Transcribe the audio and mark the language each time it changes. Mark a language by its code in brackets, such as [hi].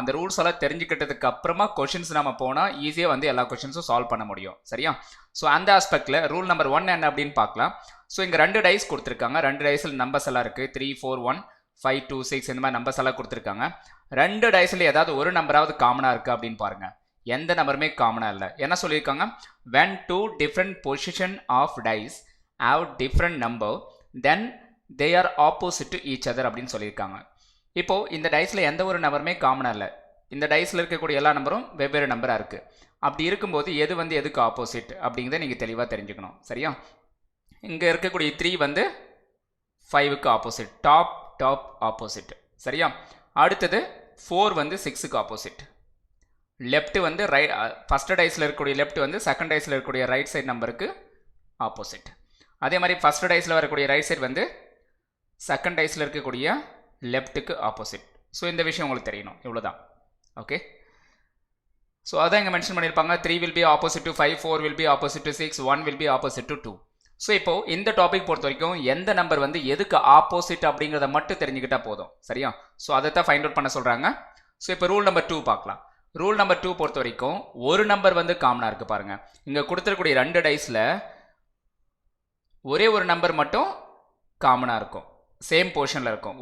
[ta] அந்த ரூல்ஸ் எல்லாம் தெரிஞ்சுக்கிட்டதுக்கு அப்புறமா கொஷின்ஸ் நம்ம போனால் ஈஸியாக வந்து எல்லா கொஷின்ஸும் சால்வ் பண்ண முடியும். சரியா? ஸோ அந்த ஆஸ்பெக்டில் ரூல் நம்பர் 1 என்ன அப்படின்னு பார்க்கலாம். ஸோ இங்கே 2 டைஸ் கொடுத்துருக்காங்க. 2 டைஸில் நம்பர்ஸ் எல்லாம் இருக்குது. 3, 4, 1, 5, 2, 6 இந்த மாதிரி நம்பர்ஸ் எல்லாம் கொடுத்துருக்காங்க. 2 டைஸில் ஏதாவது ஒரு நம்பராவது காமனாக இருக்குது அப்படின்னு பாருங்கள். எந்த நம்பருமே காமனாக இல்லை. என்ன சொல்லியிருக்காங்க? [en] when 2 different position of dice have different number then they are opposite to each other [ta] அப்படின்னு சொல்லியிருக்காங்க. இப்போது இந்த டைஸில் எந்த ஒரு நம்பருமே காமனாக இல்லை. இந்த டைஸில் இருக்கக்கூடிய எல்லா நம்பரும் வெவ்வேறு நம்பராக இருக்குது. அப்படி இருக்கும்போது எது வந்து எதுக்கு ஆப்போசிட் அப்படிங்கிறத நீங்கள் தெளிவாக தெரிஞ்சுக்கணும். சரியா? இங்கே இருக்கக்கூடிய 3 வந்து 5க்கு ஆப்போசிட், டாப் ஆப்போசிட். சரியா? அடுத்தது 4 வந்து 6க்கு ஆப்போசிட். லெஃப்ட் வந்து ஃபஸ்ட் டைஸில் இருக்கக்கூடிய லெஃப்ட் வந்து செகண்ட் டைஸில் இருக்கக்கூடிய ரைட் சைடு நம்பருக்கு ஆப்போசிட். அதே மாதிரி ஃபஸ்ட் டைஸில் வரக்கூடிய ரைட் சைடு வந்து செகண்ட் டைஸில் இருக்கக்கூடிய லெஃப்ட்டுக்கு ஆப்போசிட். ஸோ இந்த விஷயம் உங்களுக்கு தெரியணும். இவ்வளோதான். ஓகே, ஸோ அதான் இங்கே மென்ஷன் பண்ணியிருப்பாங்க. [en] 3 will be opposite to 5, 4 will be opposite to 6, 1 will be opposite to 2. [ta] So இப்போது இந்த டாபிக் பொறுத்த வரைக்கும் எந்த நம்பர் வந்து எதுக்கு ஆப்போசிட் அப்படிங்கிறத மட்டும் தெரிஞ்சுக்கிட்டால் போதும். சரியா? ஸோ அதை தான் ஃபைண்ட் அவுட் பண்ண சொல்கிறாங்க. ஸோ இப்போ ரூல் நம்பர் 2 பார்க்கலாம். ரூல் நம்பர் 2 பொறுத்த வரைக்கும் ஒரு நம்பர் வந்து காமனாக இருக்குது பாருங்கள். இங்கே கொடுத்துருக்கூடிய 2 டைஸில் ஒரே ஒரு நம்பர் மட்டும் காமனாக இருக்கும், சேம் போர்ஷனில் இருக்கும்.